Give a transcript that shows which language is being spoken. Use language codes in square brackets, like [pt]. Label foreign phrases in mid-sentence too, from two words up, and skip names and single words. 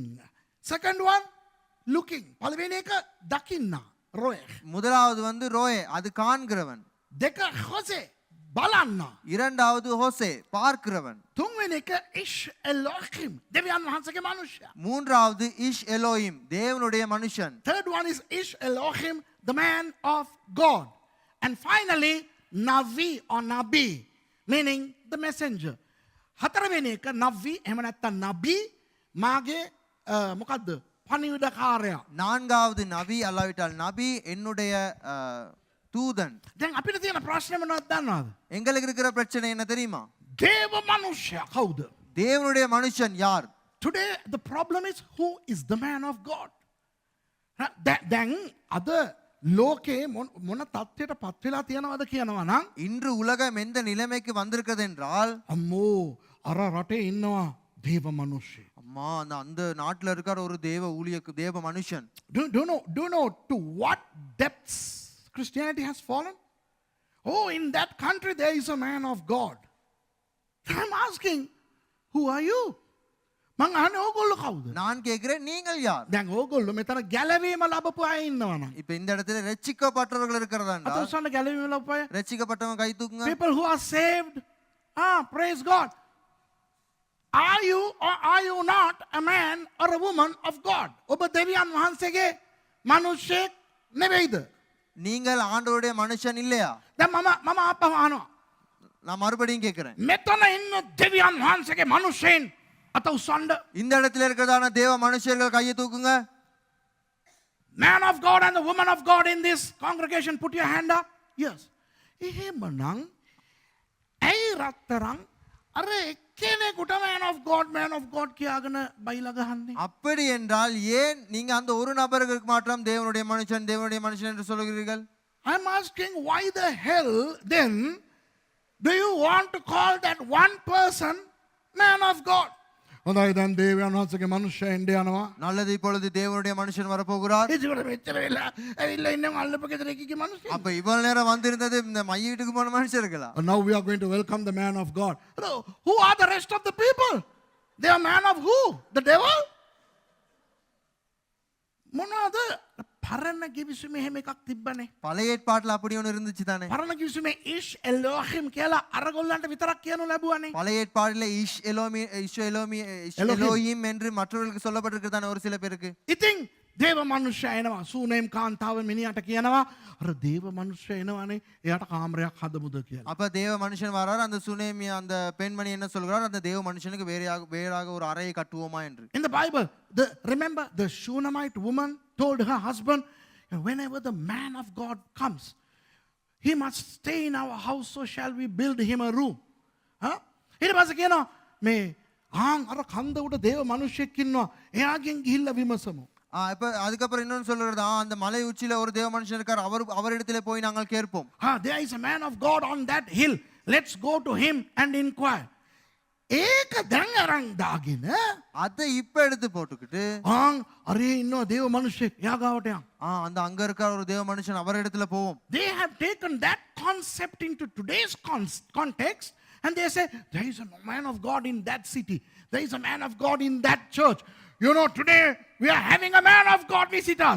[en] Second one, looking. [si] පළවෙනි එක දකින්නා, [he] ro'eh. [ta] முதலாவது வந்து ரோயே, அது காண்கிறவன். [si] දෙක හොසේ, බලන්න. [ta] இரண்டாவது ஹோசே, பார்க்கிறவன். [si] තුන්වෙනි එක [he] אִישׁ אֱלֹהִים, [si] දෙවියන් වහන්සේගේ මනුෂ්‍යයා. [ta] மூன்றாவது [he] אִישׁ אֱלֹהִים, [ta] தேவனுடைய மனுஷன். [en] Third one is [he] אִישׁ אֱלֹהִים, [en] the man of God. And finally, Navi or Nabi, meaning the messenger. [si] හතරවෙනි එක Navi, එහෙම නැත්නම් Nabi, මාගේ මොකද්ද? පණිවිඩකාරයා. [ta] நான்காவது நபி, அல்லாவிட்டால் நபி என்னுடைய தூதன். [si] දැන් අපිට තියෙන ප්‍රශ්නේ මොනවද දන්නවද? [ta] எங்களுக்கு இருக்கிற பிரச்சனை என்ன தெரியுமா? [si] දේව මනුෂ්‍යයා කවුද? [ta] தேவனுடைய மனுஷன் யார்? [en] Today the problem is who is the man of God? [si] දැන් අද ලෝකේ මොන තත්ත්වයට පත් වෙලා තියෙනවද කියනවා නම් [ta] இன்று உலகம் எந்த நிலைமைக்கு வந்திருக்கிறது என்றால், [si] අම්මෝ අර රටේ ඉන්නවා දේව මනුෂ්‍ය. [ta] அம்மா அந்த நாட்டுல இருக்கிற ஒரு தேவ மனுஷன். [en] Do you know to what depths Christianity has fallen? Oh, in that country there is a man of God. I'm asking, who are you? [si] මං අහන්නේ ඕගොල්ලෝ කවුද? [ta] நான் கேட்கிறேன், நீங்கள் யார்? [si] දැන් ඕගොල්ලෝ මෙතන ගැලවීම ලැබපු අය ඉන්නවනම් [ta] இப்ப இந்த இடத்துல ரட்சிக்கப்பட்டவர்கள் இருக்கிறதாண்டா, [si] අත උස්සන්න ගැලවීම ලැබපු අය. [ta] ரட்சிக்கப்பட்டவங்க கை தூக்குங்க. [en] People who are saved. Praise God. Are you or are you not a man or a woman of God? [si] ඔබ දෙවියන් වහන්සේගේ මනුෂ්‍යෙක් නෙවෙයිද? [ta] நீங்கள் ஆண்டவருடைய மனுஷன் இல்லையா? [si] දැන් මම ආපහු අහනවා. [ta] நான் மறுபடியும் கேட்கிறேன், [si] මෙතන ඉන්න දෙවියන් වහන්සේගේ මනුෂ්‍යයන් අත උස්සන්න. [ta] இந்த இடத்துல இருக்கிறதான தேவ மனுஷர்கள் கையை தூக்குங்க. [en] Man of God and the woman of God in this congregation, put your hand up. Yes. [si] එහෙමනම් ඇයි රත්තරන් අර එක්කෙනෙකුට [en] man of God [si] කියාගෙන බයිලා ගහන්නේ? [ta] அப்படி என்றால் ஏன் நீங்க அந்த ஒரு நபருக்கு மாற்றம் தேவனுடைய மனுஷன் என்று சொல்கிறீர்கள்? [en] I'm asking, why the hell then do you want to call that one person man of God? [si] හොඳයි දැන් දේවයන් වහන්සේගේ මනුෂ්‍යයෙන්ද යනවා. [ta] நல்லது, இப்பொழுது தேவனுடைய மனுஷன் வரப்போகிறார். [si] ඒකට මෙච්චර වෙලා ඇවිල්ලා ඉන්න අල්ලපු ගෙදර එකේ මනුෂ්‍යයෙක්. [ta] அப்ப இவ்வளவு நேரம் வந்திருந்தது இந்த மைய வீட்டுக்கு போன மனுஷர்களா? [en] And now we are going to welcome the man of God. Who are the rest of the people? They are man of who? The devil? [si] මොනවද පරණ කිවිසුමේ එහෙම එකක් තිබ්බනේ. [ta] பழைய ஏற்பாட்டுல அப்படி ஒன்று இருந்துச்சு தானே. [si] පරණ කිවිසුමේ [he] אִישׁ אֱלֹהִים [si] කියලා අරගොල්ලන්ට විතරක් කියනු ලැබුවනේ. [ta] பழைய ஏற்பாடுல எலோஹிம் என்று மற்றவர்களுக்கு சொல்லப்பட்டிருக்கு தானே ஒரு சில பேருக்கு. [si] ඉතින් දේව මනුෂ්‍ය එනවා සූනේම් කාන්තාව මිනිහට කියනවා අර දේව මනුෂ්‍ය එනවානේ එයාට කාමරයක් හදමුද කියලා. [ta] அப்ப தேவ மனுஷன் வரார், அந்த சுனேமி அந்த பெண்மணி என்ன சொல்கிறார், அந்த தேவ மனுஷனுக்கு வேறாக ஒரு அறையை கட்டுவோமா என்று. [en] In the Bible, remember the Shunammite woman told her husband, whenever the man of God comes, he must stay in our house, so shall we build him a room. [si] ඊට පස්සේ කියනවා මේ අර කන්ද උඩ දේව මනුෂ්‍යෙක් ඉන්නවා එයාගෙන් ගිහිල්ලා විමසමු. [ta] இப்ப அதுக்கப்புறம் இன்னொன்னு சொல்றது, அந்த மலை உச்சியில ஒரு தேவ மனுஷன் இருக்கார், அவரிடத்திலே போய் நாங்கள் கேட்போம். [en] There is a man of God on that hill, let's go to him and inquire. [si] ඒක දැන් අරන් දාගෙන [ta] அதை இப்ப எடுத்து போட்டுக்கிட்டு [si] අරේ ඉන්නවා දේව මනුෂ්‍යෙක් එයා ගාවට යන්න. [ta] அந்த அங்க இருக்கிற ஒரு தேவ மனுஷன் அவரிடத்துல போவோம். [en] They have taken that concept into today's context and they say there is a man of God in that city, there is a man of God in that church. You know, today we are having a man of God visit us.